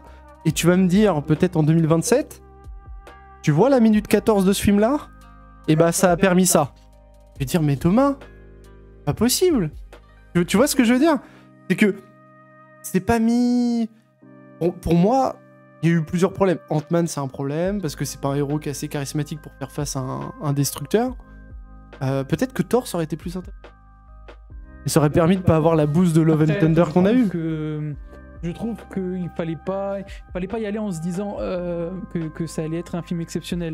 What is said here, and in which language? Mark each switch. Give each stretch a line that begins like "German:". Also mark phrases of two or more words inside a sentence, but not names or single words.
French: Et tu vas me dire, peut-être en 2027, tu vois la minute 14 de ce film-là? Et bah, ça a permis ça. Je vais dire, mais Thomas, pas possible. Tu vois ce que je veux dire? C'est que c'est pas mis. Bon, pour moi, il y a eu plusieurs problèmes. Ant-Man, c'est un problème parce que c'est pas un héros qui est assez charismatique pour faire face à un destructeur. Peut-être que Thor, ça aurait été plus intéressant. Et ça aurait permis de pas avoir la boost de Love and Après, Thunder qu'on a eu. Je trouve qu'il fallait pas y aller en se disant que ça allait être un film exceptionnel.